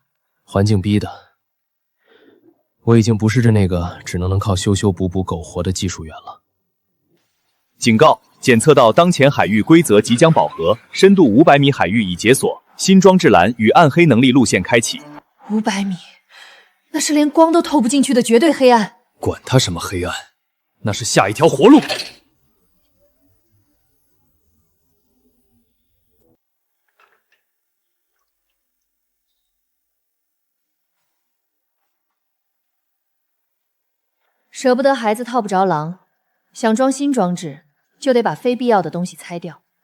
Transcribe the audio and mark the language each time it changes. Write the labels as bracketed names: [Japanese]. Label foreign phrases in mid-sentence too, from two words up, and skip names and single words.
[Chinese] 環境逼的，我已經不是那個只能靠修修補補苟活的技術員了。警告！檢測到當前海域規則即將飽和，深度500米海域已解鎖，新裝置欄與暗黑能力路線開啟。 500米，那是連光都透不進去的絕對黑暗。管它什麼黑暗，那是下一條活路。捨不得孩子套不着狼，想裝新裝置，就得把非必要的東西拆掉。